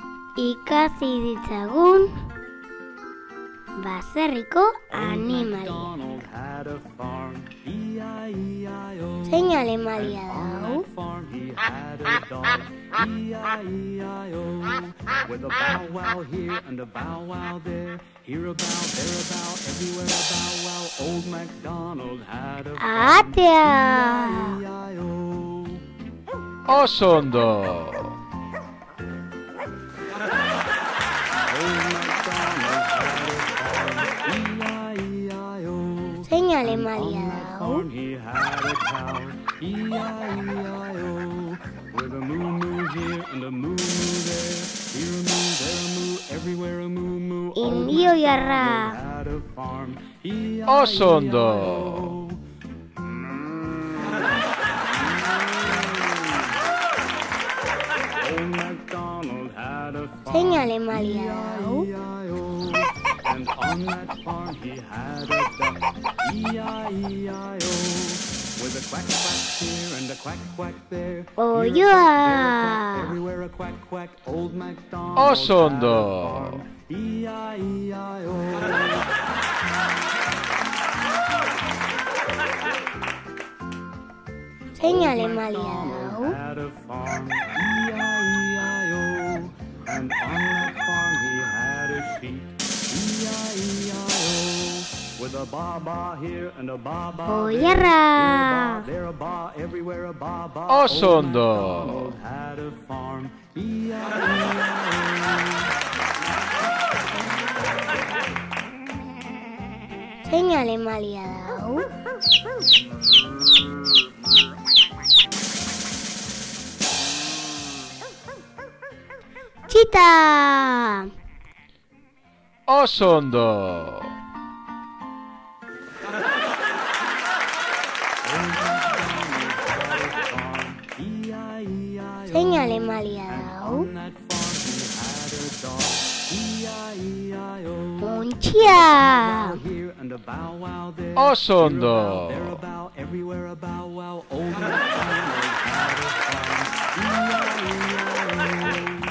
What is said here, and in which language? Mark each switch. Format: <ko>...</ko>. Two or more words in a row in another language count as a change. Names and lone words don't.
<eu>ikasi ditzagun baserriko animalia. Zein animalia da hau?</eu> <en>With a bow wow here and a bow wow there, here a bow, there a bow, everywhere a bow wow. Old MacDonald had a</en> <eu>Atea!</eu> <en>E-I-O.</en> <eu>Oso ondo!</eu> <en>Old MacDonald had a farm, E-I-E-I-O.</en> <eu>Zein animalia da hau?</eu> <en>Farm he had a cow, E-I-E-I-O. With a moo moo here and a moo moo there, here a moo, there a moo, everywhere a moo moo.</en> <eu>Indio jarra!</eu> <en>Had a farm,</en> <eu>Oso ondo!</eu> <en>Old MacDonald had a farm,</en> <eu>Zein animalia da hau?</eu> <en>E-I-E-I-O. And on that farm he had a duck, E-I-E-I-O. With a quack quack here and a quack quack there.</en> <eu>Oioa!</eu> <en>Everywhere a quack quack. Old MacDonald</en> <eu>Oso</eu> <en>had a</en> <eu>ondo!</eu> <en>farm, E-I-E-I-O.</en> <eu>Zein animalia da hau?</eu> <en>Had a farm, E-I-E-I-O. And on that farm he had a sheep, E-I-E-I-O. With a ba-ba here and a ba-ba there.</en> <eu>Oiarra!</eu> <en>There a ba, everywhere a ba-ba.</en> <eu>Oso</eu> <en>Old</en> <eu>ondo!</eu> <en>MacDonald had a farm, E-I-E-I-O.</en> <eu>Zein animalia da hau? Txita! Oso ondo! Zein animalia da hau?</eu> <en>On that farm he had a dog, E-I-E-I-O.</en> <eu>Untxia!</eu> <en>Here and a bow wow there.</en> <eu>Oso</eu> <en>Here a bow,</en> <eu>ondo!</eu> <en>there a bow, everywhere a bow wow. Old MacDonald had a farm, E-I-E-I-O.</en>